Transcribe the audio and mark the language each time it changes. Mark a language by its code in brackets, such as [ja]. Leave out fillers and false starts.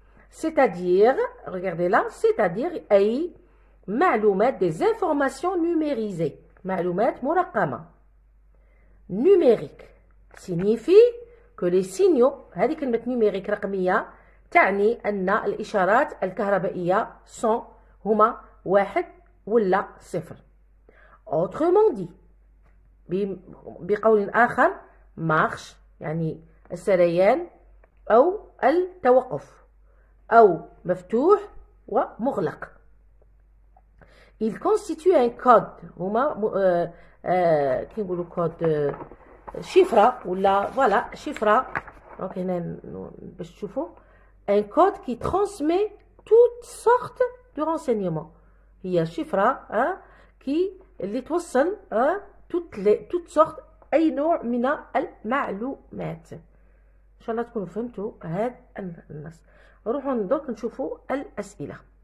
[fr] C'est-à-dire, regardez là, c'est-à-dire [ar] أي معلومات [fr] des informations numérisées، [ar] معلومات مرقمة. [fr] Numérique signifie que les signaux، [ar] هذه كلمة numérique رقمية تعني أن الإشارات الكهربائية هما 1 ولا 0. [fr] Autrement dit، [ar] بقول آخر، marche يعني السريان أو التوقف، أو مفتوح ومغلق. [fr] Il constitue un code، [ar] هما كي نقولوا كود شفرة ولا فوالا شفرة. دونك هنا باش تشوفوا [fr] un code qui transmet toutes sortes de renseignements. [ar] هي شفرة اللي توصل [fr] toutes sortes [ar] أي نوع من المعلومات. إن شاء الله تكونوا فهمتوا هذا النص. نروحوا دوك نشوفوا الأسئلة.